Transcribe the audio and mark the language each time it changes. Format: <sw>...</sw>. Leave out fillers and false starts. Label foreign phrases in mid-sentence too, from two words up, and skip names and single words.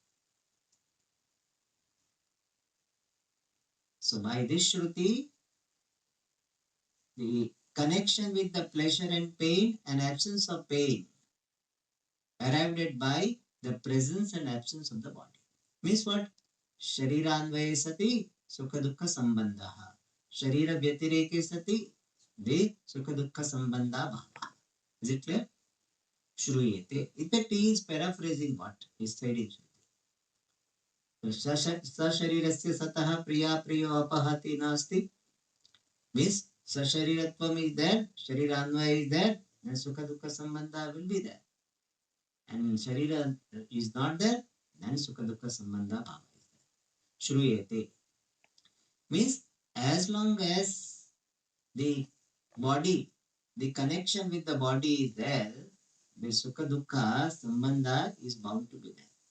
<en>So by this Shruti, the connection with the pleasure and pain and absence of pain arrived at by the presence and absence of the body. Means what?</en> <sa>Shariranvaya sati sukha dukkha sambandha. Sharira vyatireke sati de sukha dukkha sambandha bhava.</sa> <en>Is it clear? Shruyete. Effect is paraphrasing what is said in Shruti.</en> <sa>Sasharirasya satah priya priyo apahati nasti.</sa> <en>Means Sashariratvam is there, Shariranvaya is there, and</en> <sa>Sukha Dukkha Sambandha</sa> <en>will be there. and Sharira is not there, then</en> <sa>Sukha Dukkha Sambandha Bhava</sa> <en>is there. Shruyate means as long as the body, the connection with the body is there, the</en> <sa>Sukha Dukkha Sambandha</sa> <en>is bound to be there.</en>